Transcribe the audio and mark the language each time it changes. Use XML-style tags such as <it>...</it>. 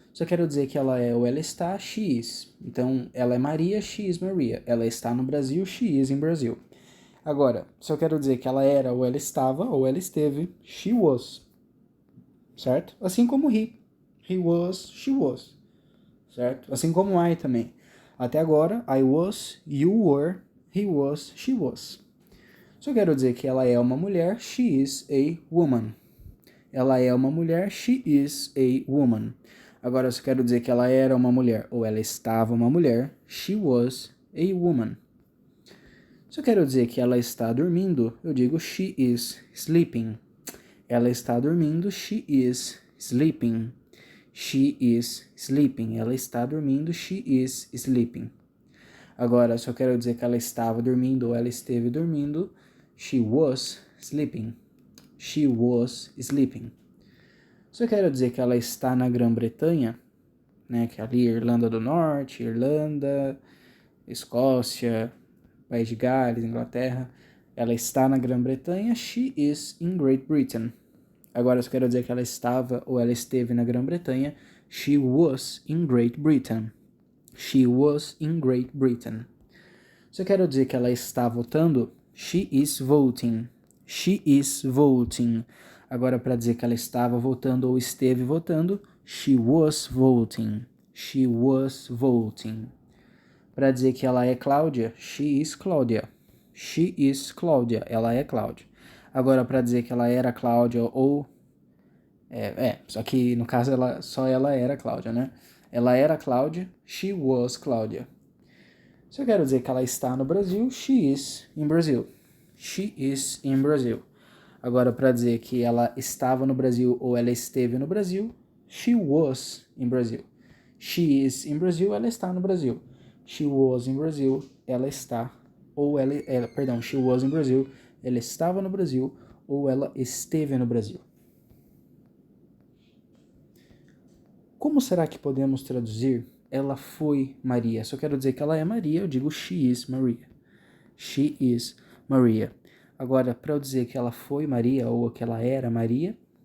<pt>Se eu quero dizer que ela é ou ela está, she is. Então, ela é Maria,</pt> <en>she is Maria.</en> <pt>Ela está no Brasil,</pt> <en>she is in Brazil.</en> <pt>Agora, se eu quero dizer que ela era ou ela estava ou ela esteve, she was. Certo? Assim como</pt> <en>he was, she was.</en> <pt>Certo? Assim como I também. Até agora,</pt> <en>I was, you were, he was, she was.</en> <pt>Se eu quero dizer que ela é uma mulher,</pt> <en>she is a woman.</en> <pt>Ela é uma mulher,</pt> <en>she is a woman.</en> <pt>Agora, se eu quero dizer que ela era uma mulher ou ela estava uma mulher,</pt> <en>she was a woman.</en> <pt>Se eu quero dizer que ela está dormindo, eu digo</pt> <en>she is sleeping.</en> <pt>Ela está dormindo,</pt> <en>she is sleeping. She is sleeping.</en> <pt>Ela está dormindo,</pt> <en>she is sleeping.</en> <pt>Agora, se eu quero dizer que ela estava dormindo ou ela esteve dormindo,</pt> <en>she was sleeping. She was sleeping.</en> <pt>Se eu quero dizer que ela está na Grã-Bretanha, né, que é ali Irlanda do Norte, Irlanda, Escócia, País de Gales, Inglaterra, ela está na Grã-Bretanha,</pt> <en>she is in Great Britain.</en> <pt>Agora, se eu quero dizer que ela estava ou ela esteve na Grã-Bretanha,</pt> <en>she was in Great Britain. She was in Great Britain.</en> <pt>Se eu quero dizer que ela está votando,</pt> <en>she is voting. She is voting.</en> <pt>Agora, para dizer que ela estava votando ou esteve votando,</pt> <en>she was voting. She was voting.</en> <pt>Para dizer que ela é Cláudia,</pt> <en>she is Cláudia. She is Cláudia.</en> <pt>Ela é Cláudia. Agora, para dizer que ela era Cláudia ou... só que no caso só ela era Cláudia, né? Ela era Cláudia,</pt> <en>she was Cláudia.</en> <pt>Se eu quero dizer que ela está no Brasil,</pt> <en>she is in Brazil. She is in Brazil.</en> <pt>Agora, para dizer que ela estava no Brasil ou ela esteve no Brasil,</pt> <en>she was in Brazil. She is in Brazil,</en> <pt>ela está no Brasil.</pt> <en>She was in Brazil,</en> <pt>ela está. Ou</pt> <en>she was in Brazil,</en> <pt>ela estava no Brasil ou ela esteve no Brasil. Como será que podemos traduzir ela foi Maria? Se eu quero dizer que ela é Maria, eu digo</pt> <en>she is Maria. She is Maria.</en> <pt>Agora, para eu dizer que ela foi Maria ou que ela era Maria,</pt>